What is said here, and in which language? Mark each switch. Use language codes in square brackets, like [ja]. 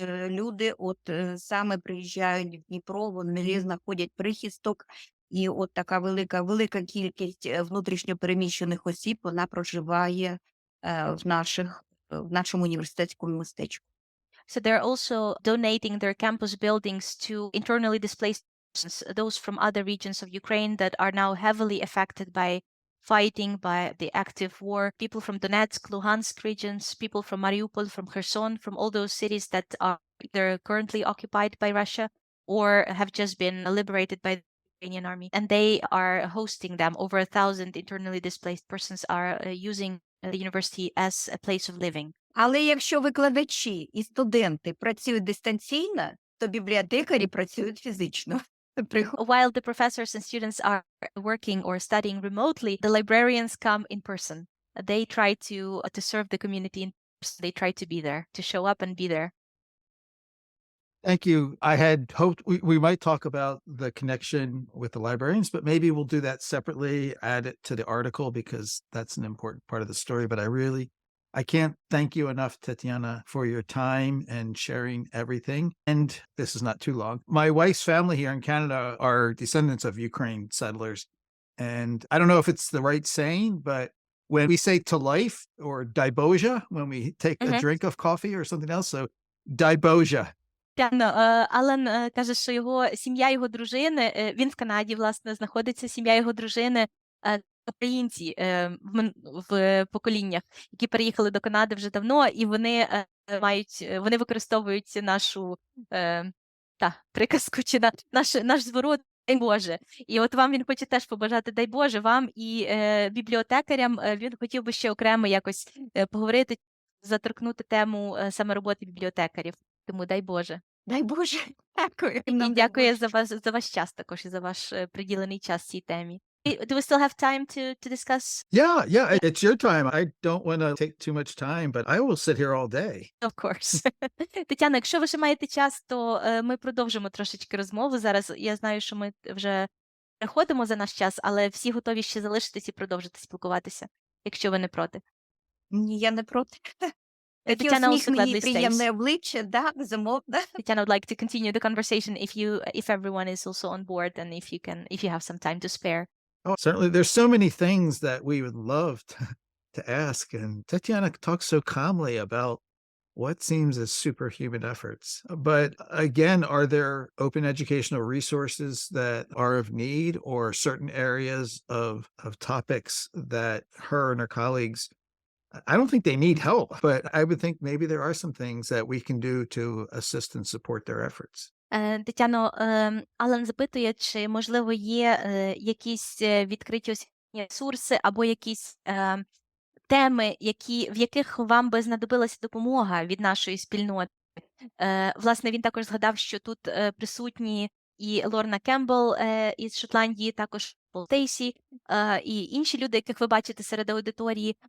[uk] Люди саме приїжджають в Дніпро, вони знаходять прихисток, і така велика кількість внутрішньо переміщених осіб, вона проживає в нашому університетському містечку. [en] So they're also donating their campus buildings to internally displaced persons, those from other regions of Ukraine that are now heavily affected by fighting, by the active war. People from Donetsk, Luhansk regions, people from Mariupol, from Kherson, from all those cities that are either currently occupied by Russia or have just been liberated by the Ukrainian army. And they are hosting them. Over 1,000 internally displaced persons are using the university as a place of living. [uk] Але якщо викладачі і студенти працюють дистанційно, то бібліотекарі працюють фізично. [en] While the professors and students are working or studying remotely, the librarians come in person. They try to serve the community in person. They try to be there, to show up and be there. Thank you. I had hoped we might talk about the connection with the librarians, but maybe we'll do that separately, add it to the article, because that's an important part of the story. But I can't thank you enough, Tetiana, for your time and sharing everything. And this is not too long. My wife's family here in Canada are descendants of Ukraine settlers. And I don't know if it's the right saying, but when we say to life or daiboja, when we take a drink of coffee or something else, so daiboja. [uk] Алан каже, що його сім'я, його дружини, він в Канаді, власне, знаходиться, сім'я його дружини, українці в поколіннях, які переїхали до Канади вже давно, і вони використовують нашу приказку, чи наш зворот «Дай Боже». І от вам він хоче теж побажати «Дай Боже» вам і бібліотекарям. Він хотів би ще окремо якось поговорити, заторкнути тему саме роботи бібліотекарів. Тому дай Боже. Дай Боже. Дякую. І дякую за ваш час також і за ваш приділений час цій темі. [en] Do we still have time to discuss? Yeah, it's your time. I don't want to take too much time, but I will sit here all day. Of course. [uk] Тетяна, якщо ви ще маєте час, то ми продовжимо трошечки розмову. Зараз я знаю, що ми вже переходимо за наш час, але всі готові ще залишитись і продовжити спілкуватися, якщо ви не проти. Ні, я не проти. [en] Tetiana also gladly [uk] приємне обличчя, да, безумовно. [en] Tetiana would like to continue the conversation if everyone is also on board and if you have some time to spare. Oh, certainly. There's so many things that we would love to ask. And Tetiana talks so calmly about what seems as superhuman efforts. But again, are there open educational resources that are of need or certain areas of topics that her and her colleagues, I don't think they need help, but I would think maybe there are some things that we can do to assist and support their efforts. [uk] Тетяно, Алан запитує, чи, можливо, є якісь відкриті освітні ресурси або якісь теми, в яких вам би знадобилася допомога від нашої спільноти. Власне, він також згадав, що тут присутні і Лорна Кембл із Шотландії, також Пол Стейсі, і інші люди, яких ви бачите серед аудиторії.